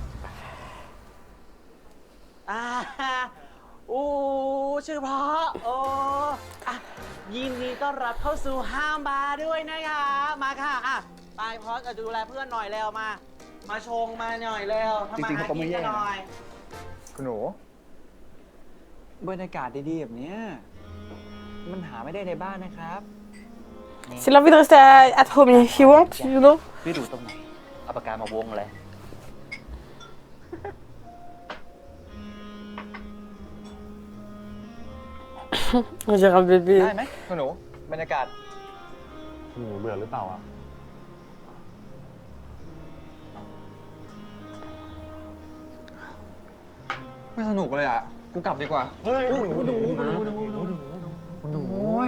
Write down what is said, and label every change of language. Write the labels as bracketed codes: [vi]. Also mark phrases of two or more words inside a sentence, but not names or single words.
[th] อู้ชื่อเพราะโอ้อะยินดีต้อนรับเข้าสู่ห้ามบาร์ด้วยนะคะมาค่ะอ่ะไปพอสจะดูแลเพื่อนหน่อยเร็วมาชงมาหน่อยเร็วทำมาหากินกันหน่อย คุณหนูบรรยากาศดีๆแบบเนี้ยมันหาไม่ได้ในบ้านนะครับ [fr] S'il a envie de rester [en] at home if you want, you know. [th] พี่ดูตรงไหนเอาปากกามาวงเลย [fr] On dirait un bébé. [th] ได้ไหมคุณหนูบรรยากาศ หนูเบื่อหรือเปล่าอ่ะ ไม่สนุกเลยอ่ะ กูกลับดีกว่า เฮ้ยหนู โอ้ย